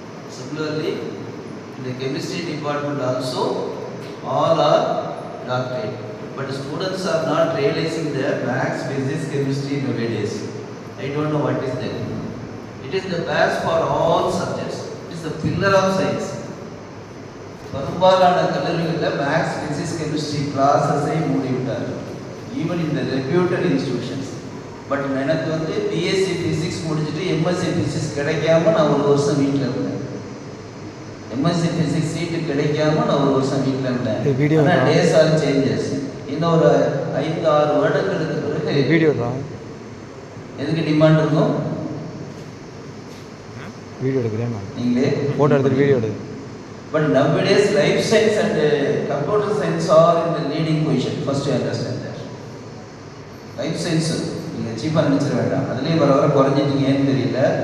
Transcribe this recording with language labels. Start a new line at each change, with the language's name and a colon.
English: Similarly, in the chemistry department also, all are doctorate. But students are not realizing their maths, physics, chemistry nowadays. I don't know what is that. It is the base for all subjects. It is the pillar of science.
Tamil: பெரும்பாலான கல்லூரிகளில் maths, physics, chemistry கிளாஸஸை மூடிவிட்டார். Even இந்த reputed institutions. But எனக்கு வந்து BSc physics முடிச்சுட்டு MSc physics கிடைக்காம நான் ஒரு வருஷம் வீட்டில் இருந்தேன். எம்எஸ்சி ஃபிசிக்ஸ் சீட்டு கிடைக்காம நான் ஒரு வருஷம் வீட்டில் இருந்தேன். ஆனால்
English: Days are changes.
Tamil: இன்னும் ஒரு 5-6 வருடங்களுக்கு பிறகு வீடியோ எதுக்கு டிமாண்ட் இருக்கும்? வீடியோ எடுக்கிறேன் நீங்களே ஃபோட்டோ எடுத்துட்டு வீடியோ எடு.
English: But nowadays life science and computer science are in the leading position. First you understand that.
Tamil: Life science நீங்கள் சீப்பாக நினச்சிட வேண்டாம். அதுலேயும் வர குறைஞ்சிட்டீங்க ஏன்னு தெரியல.